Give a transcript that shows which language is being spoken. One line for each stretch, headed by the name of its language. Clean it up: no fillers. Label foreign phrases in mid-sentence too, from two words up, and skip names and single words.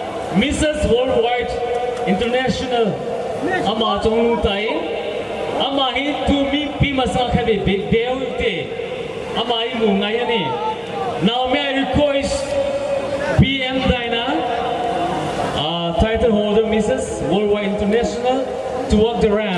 English: Mrs.
Mizo: Worldwide International ama chong tai ama hi tu mi pi masa khabe bel te ama hi mu ngai ani.
English: Now may I request PM Dina, title holder Mrs. Worldwide International, to walk the ramp.